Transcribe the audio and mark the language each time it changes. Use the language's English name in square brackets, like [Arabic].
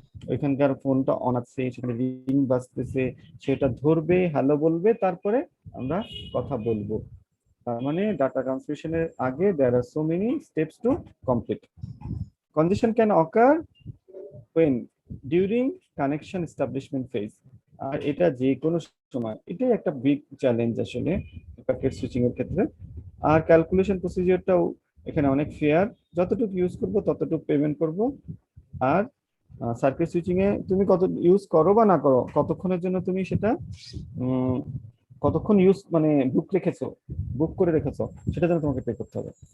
[Bangla] ওইখানকার ফোনটা অন আছে, সেখানে রিং বাজতেছে, সেটা ধরবে, হ্যালো বলবে, তারপরে আমরা কথা বলবো। তার মানে ডাটা ট্রান্সমিশনের আগে [English] there are so many steps to complete. Congestion can occur when during connection establishment phase. [Bangla] আর এটা যে কোনো সময়, এটাই একটা বিগ চ্যালেঞ্জ আসলে প্যাকেট সুইচিং এর ক্ষেত্রে। আর ক্যালকুলেশন প্রসিজিওরটাও এখানে অনেক ফেয়ার, যতটুকু ইউজ করব ততটুকু পেমেন্ট করব। আর সার্কিট সুইচিং এ তুমি কত ইউজ করো বা না করো, কতক্ষণের জন্য তুমি সেটা কতক্ষণ ইউজ মানে বুক করে রেখেছো, সেটা জন্য তোমাকে পে করতে হবে।